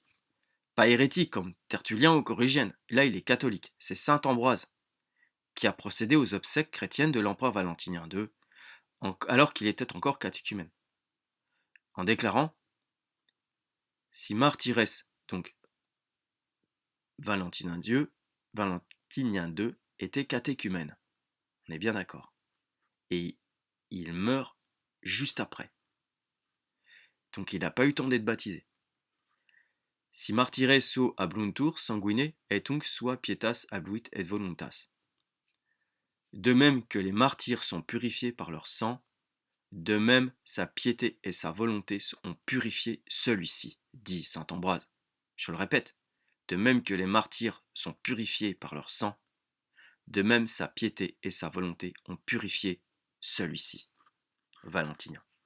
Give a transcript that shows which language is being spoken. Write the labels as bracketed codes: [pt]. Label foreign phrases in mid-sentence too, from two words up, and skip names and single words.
[fr] Pas hérétique comme Tertullien ou Corrigène, là il est catholique, c'est saint Ambroise, qui a procédé aux obsèques chrétiennes de l'empereur Valentinien II, alors qu'il était encore catéchumène, en déclarant [la] Si Martyres, [fr] donc Valentinien II, était catéchumène. On est bien d'accord. Et il meurt juste après. Donc il n'a pas eu le temps d'être baptisé. [la] Si martyres suo habluntur sanguine et tunc sua pietas habluit et voluntas. [fr] De même que les martyrs sont purifiés par leur sang, de même sa piété et sa volonté ont purifié celui-ci, dit saint Ambroise. Je le répète, de même que les martyrs sont purifiés par leur sang, de même sa piété et sa volonté ont purifié celui-ci, Valentinien.